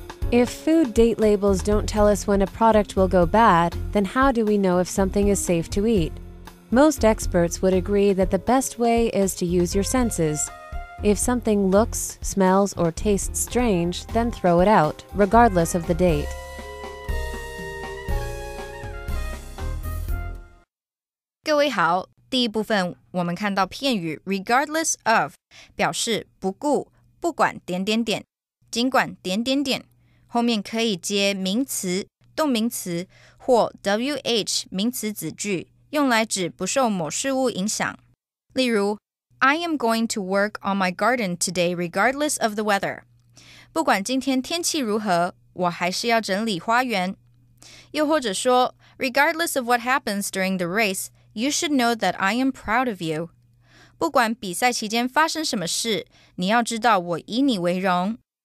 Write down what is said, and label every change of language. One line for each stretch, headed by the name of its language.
English: If food date labels don't tell us when a product will go bad, then how do we know if something is safe to eat? Most experts would agree that the best way is to use your senses. If something looks, smells, or tastes strange, then throw it out, regardless of the date.
Chinese: 各位好，第一部分我们看到片语 regardless of 表示不顾、不管点点点、尽管点点点，后面可以接名词、动名词或 WH 名词子句，用来指不受某事物影响。例如
English: I am going to work on my garden today regardless of the weather.
Chinese: 不管今天天气如何，我还是要整理花园。又或者说
English: regardless of what happens during the race, you should know that I am proud of you.
Chinese: 不管比赛期间发生什么事，你要知道我以你为荣。